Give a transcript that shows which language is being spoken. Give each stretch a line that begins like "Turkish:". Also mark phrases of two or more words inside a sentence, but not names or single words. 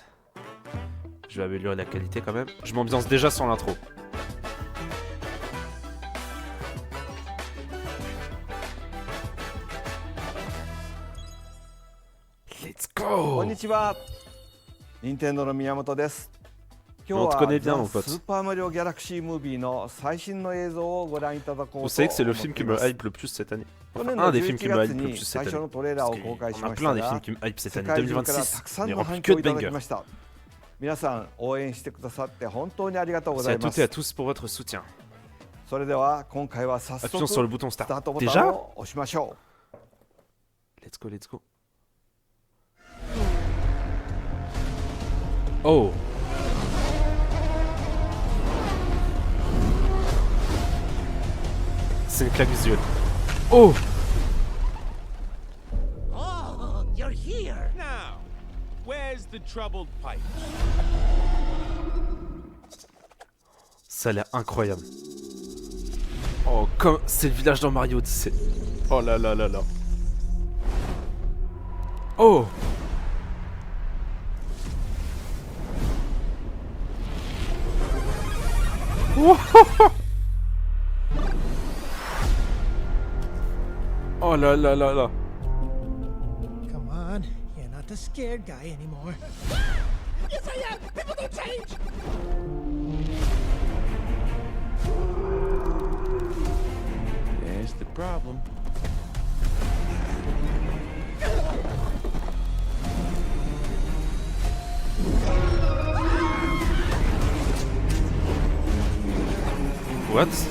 French: Je vais améliorer la qualité quand même. Je m'ambiance déjà sur l'intro.
English: Let's
Japanese: こん
English: go!
Japanese: にちは。任天堂の宮本です。今
French: On
Japanese: 日
French: te
Japanese: は
French: connaît bien, mon
Japanese: ザ・
French: pote.
Japanese: スーパーマリオギャラクシームービーの最新の映像をご覧いただこう
French: Vous
Japanese: と
French: savez que c'est le
Japanese: 思っ
French: film
Japanese: て
French: qui
Japanese: い
French: me
Japanese: ます。
French: hype le plus cette année.
Japanese: 去
French: Enfin,
Japanese: 年
French: un
Japanese: の
French: des films
Japanese: 11
French: qui me hype
Japanese: 月
French: le
Japanese: に
French: plus cette
Japanese: 最初
French: année.
Japanese: のトレーラー
French: Parce
Japanese: を公開し
French: qu'on a
Japanese: まし
French: plein
Japanese: た
French: des films
Japanese: が、
French: qui me hype cette
Japanese: 世
French: année.
Japanese: 界中からた
French: 2026,
Japanese: くさ
French: on
Japanese: ん
French: est
Japanese: の
French: rempli
Japanese: 反
French: que
Japanese: 響を
French: de
Japanese: いただき
French: bangers.
Japanese: ました。皆さん応援してくださって本当にありがとうご
French: Merci
Japanese: ざ
French: à
Japanese: いま
French: toutes et à
Japanese: す。
French: tous pour votre soutien.
Japanese: それでは今回は早
French: Appuyons
Japanese: 速
French: sur le bouton
Japanese: スタ
French: start.
Japanese: ートボタン
French: Déjà?
Japanese: を押しましょ
English: Let's go, let's go. Oh!
French: C'est une claque visuelle. Oh!
English: Oh, you're here. Now, where's the troubled pipe?
French: Ça a l'air incroyable. Oh, comme c'est le village dans Mario Odyssey. Oh là là là là. Oh! Oh là là là là.
English: Come on, you're not the scared guy anymore. Yes, I am. People don't change. There's the problem. What?